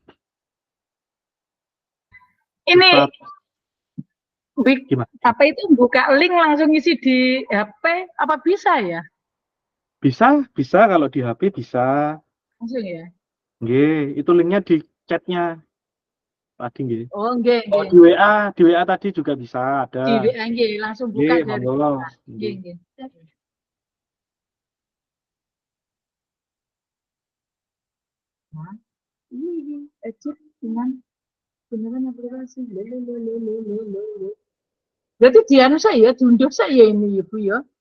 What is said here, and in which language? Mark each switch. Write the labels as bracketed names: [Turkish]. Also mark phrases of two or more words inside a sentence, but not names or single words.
[Indonesian] Ini gimana? apa itu buka link langsung isi di HP apa bisa ya? Bisa, bisa kalau di HP bisa. Langsung ya? Nggih, itu linknya di chatnya tadi nggih. [Javanese] Oh, nggih, Oh, nggih. [Indonesian] di WA tadi juga bisa ada. Di WA nggih, langsung buka [Javanese] Nggih, [Indonesian] dari [Javanese] monggo. [Indonesian] WA. [Javanese] Nggih, nggih. [Indonesian] Nah, ini ejek dengan beneran aplikasi. Lo. Berarti dianu saya, diunduh saya ini Ibu ya.